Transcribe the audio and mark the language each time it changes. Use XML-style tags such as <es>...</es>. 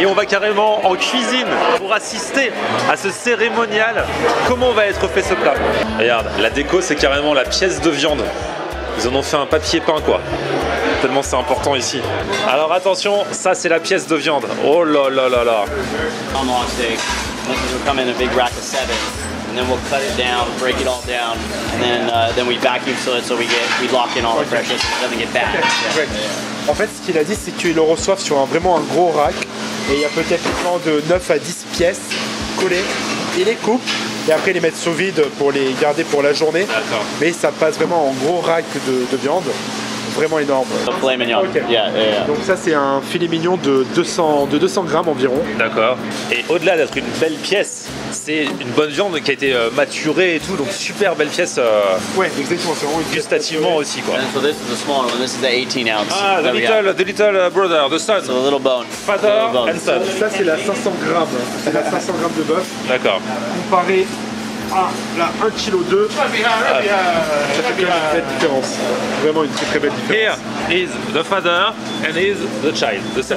<fr>Et on va carrément en cuisine pour assister à ce cérémonial. Comment va être fait ce plat? Regarde, la déco c'est carrément la pièce de viande. Ils en ont fait un papier peint quoi. Tellement c'est important ici. Alors attention, ça c'est la pièce de viande. Oh là là là là.</fr> <en>Tomahawk steak. This will come in a big rack of 7. And then we'll cut it down, break it all down, and then we vacuum seal it so we lock in all the freshness so it doesn't get bad.</en> <fr>En fait, ce qu'il a dit, c'est qu'ils le reçoivent sur vraiment un gros rack. Et il y a peut-être de 9 à 10 pièces collées. Ils les coupent et après ils les mettent sous vide pour les garder pour la journée. Mais ça passe vraiment en gros rack de viande. Vraiment énorme. Filet mignon.</fr> <en>Okay. Yeah.</en> <fr>Donc ça c'est un filet mignon de 200 grammes environ. D'accord. Et au-delà d'être une belle pièce, c'est une bonne viande qui a été maturée et tout, donc super belle pièce. Ouais, exactement. C'est vraiment une gustativement aussi quoi.</fr> <en>And so this is the small one. This is the 18-ounce. Ah, the little brother, the son. So the little bone. Father and son.</en> <fr>Ça c'est la 500 grammes. C'est la 500 grammes de bœuf. D'accord. Comparé à là 1,2 kg, ça fait quand même une belle différence. Vraiment une très belle différence.</fr> <en>Here is the father and is the child, the son.</en>